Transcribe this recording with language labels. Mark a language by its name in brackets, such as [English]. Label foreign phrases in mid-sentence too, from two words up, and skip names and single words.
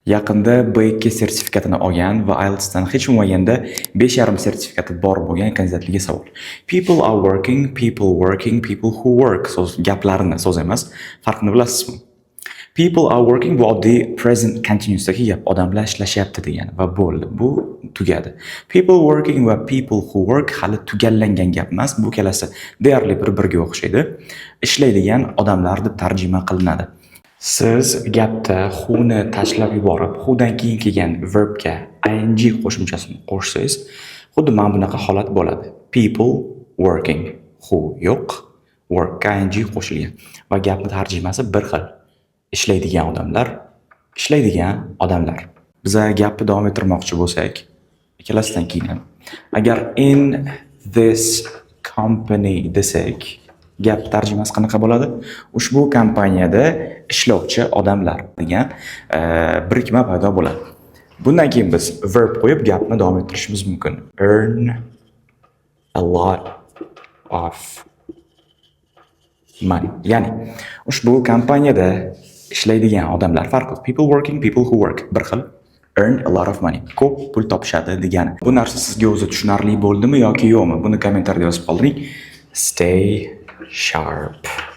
[Uzbek] Yaqinda B2 sertifikatini olgan va IELTSdan hech bo'lmaganda 5,5 sertifikati bor bo'lgan kandidatlarga savol. [English] People are working, people who work. [Uzbek] Gaplarini so'z emas. Farqini bilasizmi? [English] People are working [Uzbek] bu oddiy [English] present continuousdagi gap. [Uzbek] Odamlar ishlashyapti degani va bo'ldi. Bu tugadi. [English] People working [Uzbek] va [English] people who work [Uzbek] hali tugallangan gap emas. Bu kelasi deyarli bir-biriga o'xshaydi. Ishlaydigan odamlar deb tarjima qilinadi. Siz gapda who'ni tashlab yuborib, who'dan keyin kelgan verbga ing qo'shimchasini qo'shsangiz, xuddi mana bunaqa holat bo'ladi. [English] People working. [Uzbek] Who yo'q, workga ing qo'shilgan va gapning tarjimasi bir xil. Ishlaydigan odamlar. Biz gapni davom ettirmoqchi bo'lsak, ikkalasidan keyin ham. Agar [English] in this company [Uzbek] desak, gap tarjimasi qanaqa bo'ladi? Ushbu kompaniyada ishlovchi odamlar degan birikma paydo bo'ladi. Bundan keyin biz verb qo'yib gapni davom ettirishimiz mumkin. [English] Earn a lot of money. [Uzbek] Ya'ni ushbu kompaniyada ishlaydigan odamlar farqli. [English] People working, people who work [Uzbek] bir xil. [English] Earn a lot of money. [Uzbek] Ko'p pul topishadi degani. Bu narsa sizga o'zi tushunarli bo'ldimi yoki yo'qmi? Buni kommentariyada yozib qoldiring. [English] Stay sharp.